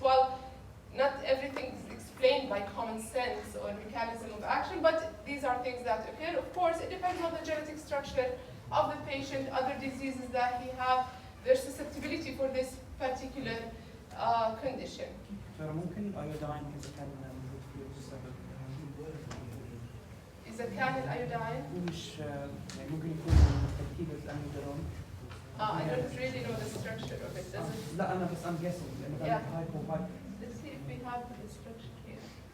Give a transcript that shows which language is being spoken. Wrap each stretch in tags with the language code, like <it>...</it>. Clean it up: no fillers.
<en>Well, not everything is explained by common sense or mechanism of action, but these are things that occur. Of course, it depends on the genetic structure of the patient, other diseases that he has, their susceptibility for this particular condition.</en> <ar>ممكن الايودين اذا كان موجود فيه السبب إذا كان الأيودين مش يعني ممكن يكون تركيبة الأميودرون.</ar> <en>I don't really know the structure of it. Does it?</en> <ar>لا أنا بس</ar> <en>I'm guessing</en> <ar>لأنه كان هايبو.</ar> <en>Let's see if we have the structure here.</en>